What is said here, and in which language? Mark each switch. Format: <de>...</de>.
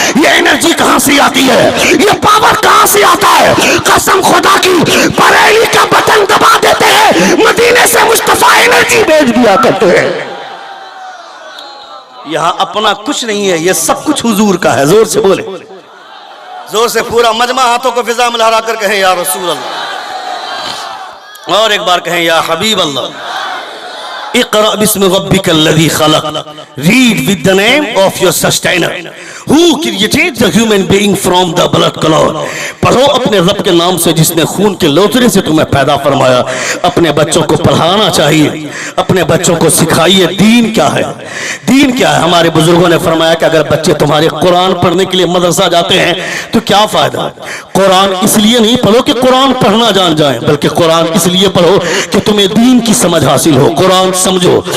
<ur>یہ انرجی کہاں سے آتی ہے, یہ پاور کہاں سے آتا ہے؟ قسم خدا کی, بریلی کا بٹن دبا دیتے ہیں, مدینے سے مصطفیٰ انرجی بھیج دیا کرتے ہیں. یہاں اپنا کچھ نہیں ہے, یہ سب کچھ حضور کا ہے. زور سے بولے, زور سے پورا مجمع ہاتھوں کو فضا میں لہرا کر کہیں یا رسول اللہ, اور ایک بار کہیں یا حبیب اللہ.</ur> <ar>اقرأ بسم ربک الذی خلق,</ar> <en>read with the name of your sustainer who created the human being from the blood clot.</en> <ur>پڑھو اپنے رب کے نام سے جس نے خون کے لوترے سے تمہیں پیدا فرمایا. اپنے بچوں کو پڑھانا چاہیے, اپنے بچوں کو سکھائیے دین کیا ہے, دین کیا ہے. ہمارے بزرگوں نے فرمایا کہ اگر بچے تمہارے قرآن پڑھنے کے لیے مدرسہ جاتے ہیں تو کیا فائدہ. قرآن اس لیے نہیں پڑھو کہ قرآن پڑھنا جان جائیں, بلکہ قرآن اس لیے پڑھو کہ تمہیں دین کی سمجھ حاصل ہو. قرآن سمجھو.</ur>